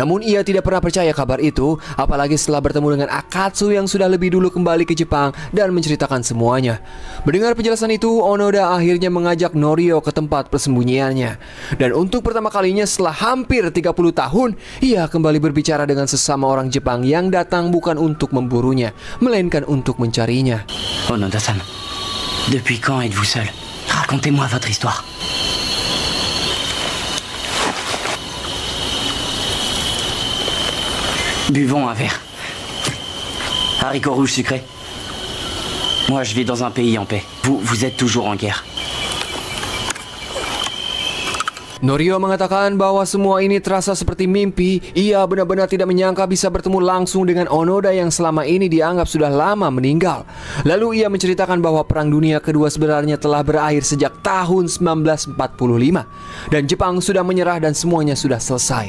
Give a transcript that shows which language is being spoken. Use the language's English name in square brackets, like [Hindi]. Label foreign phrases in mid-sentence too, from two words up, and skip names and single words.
[Indonesian] Namun ia tidak pernah percaya kabar itu, apalagi setelah bertemu dengan Akatsu yang sudah lebih dulu kembali ke Jepang dan menceritakan semuanya. Mendengar penjelasan itu, Onoda akhirnya mengajak Norio ke tempat persembunyiannya. Dan untuk pertama kalinya setelah hampir 30 tahun, ia kembali berbicara dengan sesama orang Jepang yang datang bukan untuk memburunya, melainkan untuk mencarinya. [French] Onoda-san, depuis quand êtes-vous seul? Racontez-moi votre histoire. Buvons un verre. Haricots rouges sucrés. Moi, je vis dans un pays en paix. Vous êtes toujours en guerre. [Indonesian] Norio mengatakan bahwa semua ini terasa seperti mimpi. Ia benar-benar tidak menyangka bisa bertemu langsung dengan Onoda yang selama ini dianggap sudah lama meninggal. Lalu ia menceritakan bahwa Perang Dunia Kedua sebenarnya telah berakhir sejak tahun 1945 dan Jepang sudah menyerah dan semuanya sudah selesai.